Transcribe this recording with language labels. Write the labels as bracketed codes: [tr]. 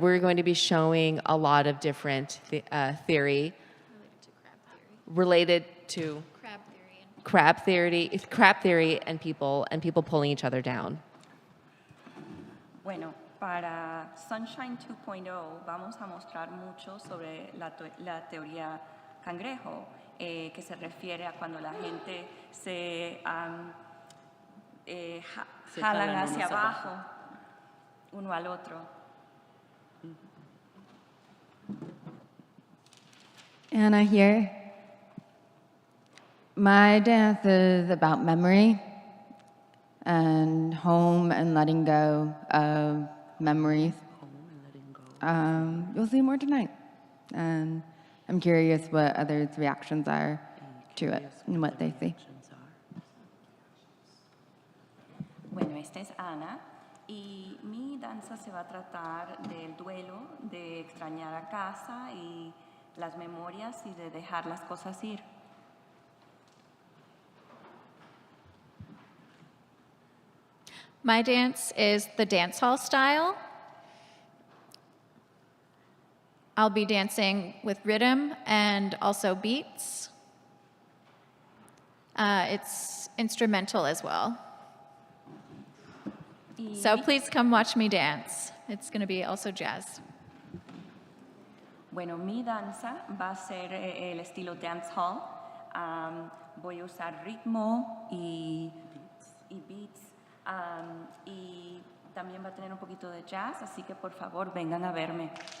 [en] We're going to be showing a lot of different theory related to crab theory and people pulling each other down. [es] Bueno, para Sunshine 2.0 vamos a mostrar mucho sobre la teoría cangrejo, que se refiere a cuando la gente se Se jalan jalan hacia unos abajo, uno al otro. [en] Anna here. My dance is about memory and home and letting go of memories. You'll see more tonight. And I'm curious what others' reactions are to it and what they see. [es] Bueno, esta es Ana y mi danza se va a tratar del duelo, de extrañar a casa y las memorias y de dejar las cosas ir. [en] My dance is the dance hall style. I'll be dancing with rhythm and also beats. It's instrumental as well. So please come watch me dance. It's going to be also jazz. [es] Bueno, mi danza va a ser el estilo dance hall. Voy a usar ritmo y beats. Y también va a tener un poquito de jazz, así que por favor vengan a verme.